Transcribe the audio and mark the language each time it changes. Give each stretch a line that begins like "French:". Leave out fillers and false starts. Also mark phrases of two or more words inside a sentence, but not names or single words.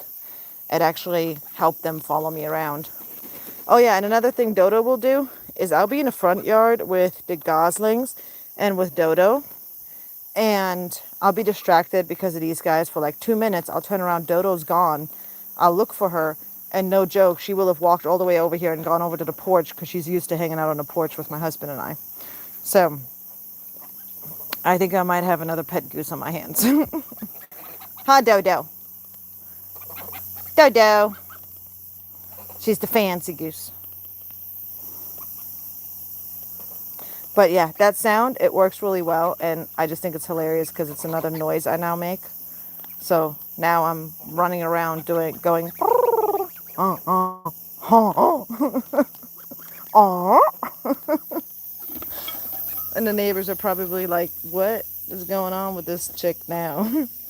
English: It actually helped them follow me around. Oh yeah, and another thing Dodo will do is I'll be in the front yard with the goslings and with Dodo, and I'll be distracted because of these guys for like 2 minutes. I'll turn around, Dodo's gone. I'll look for her, and no joke, she will have walked all the way over here and gone over to the porch because she's used to hanging out on the porch with my husband and I. So I think I might have another pet goose on my hands. Huh, Dodo? Dodo. She's the fancy goose. But yeah, that sound, it works really well, and I just think it's hilarious because it's another noise I now make. So now I'm running around going, and the neighbors are probably like, what is going on with this chick now?